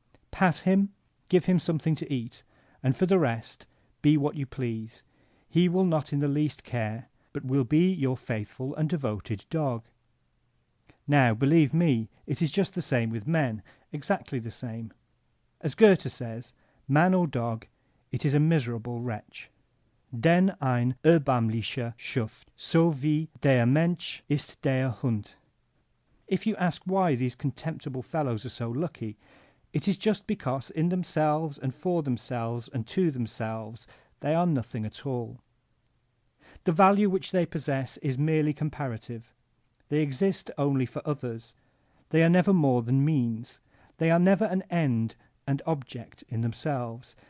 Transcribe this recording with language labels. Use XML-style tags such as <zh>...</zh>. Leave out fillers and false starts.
<en>Pat him, give him something to eat, and for the rest, be what you please. He will not in the least care, but will be your faithful and devoted dog. Now, believe me, it is just the same with men, exactly the same. As Goethe says, man or dog, it is a miserable wretch.</en> <de>Denn ein erbärmlicher Schuft, so wie der Mensch ist der Hund.</de> <en>If you ask why these contemptible fellows are so lucky, It is just because in themselves and for themselves and to themselves they are nothing at all. The value which they possess is merely comparative. They exist only for others. They are never more than means. They are never an end and object in themselves.</en>